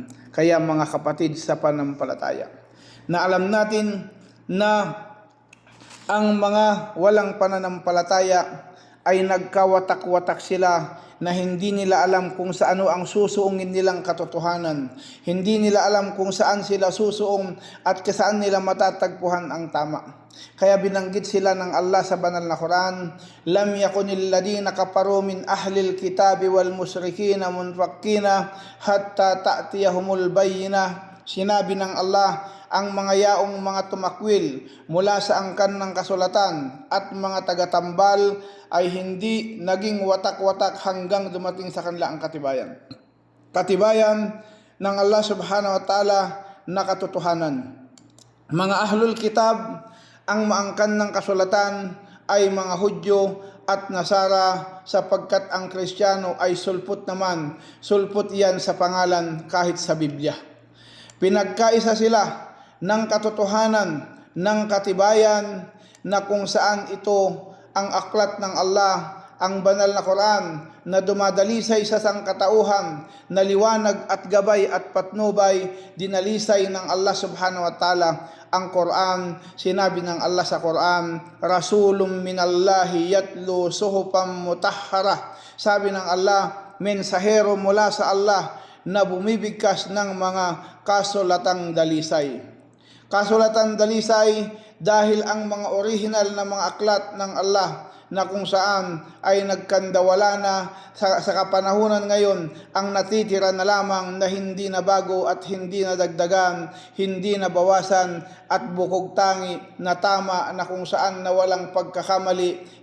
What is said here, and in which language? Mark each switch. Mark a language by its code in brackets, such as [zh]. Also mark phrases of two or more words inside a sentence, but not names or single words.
[tl] Kaya mga kapatid sa pananampalataya, na alam natin na ang mga walang pananampalataya ay nagkawatak-watak sila na hindi nila alam kung sa ano ang susuungin nilang katotohanan. Hindi nila alam kung saan sila susuong at saan nila matatagpuan ang tama. Kaya binanggit sila ng Allah sa banal na Quran, [ar] لم يكن الذين كفروا من أهل الكتاب والمشركين منفكين حتى تأتيهم البينة. [tl] Sinabi ng Allah, ang mga yaong mga tumakwil mula sa angkan ng kasulatan at mga tagatambal ay hindi naging watak-watak hanggang dumating sa kanila ang katibayan. Katibayan ng Allah [ar] سبحانه وتعالى [tl] na katotohanan. [ar] Mga أهل الكتاب, [tl] ang maangkan ng kasulatan ay mga Hudyo at Nasara, sapagkat ang Kristiyano ay sulpot naman. Sulpot yan sa pangalan kahit sa Biblia. Pinagkaisa sila ng katotohanan, ng katibayan na kung saan ito ang aklat ng Allah, ang banal na Quran na dumadalisay sa sangkatauhan, na liwanag at gabay at patnubay, dinalisay ng Allah [ar] سبحانه وتعالى [tl] ang Quran. Sinabi ng Allah sa Quran, [ar] رسول من الله يتلو صحفا مطهرة. [tl] Sabi ng Allah, mensahero mula sa Allah na bumibigkas ng mga kasulatang dalisay. Kasulatang dalisay dahil ang mga original na mga aklat ng Allah na kung saan ay nagkandawala na sa kapanahunan ngayon, ang natitira na lamang na hindi na bago at hindi na dagdagan, hindi na bawasan at bukog tangi na tama na kung saan na walang pagkakamali.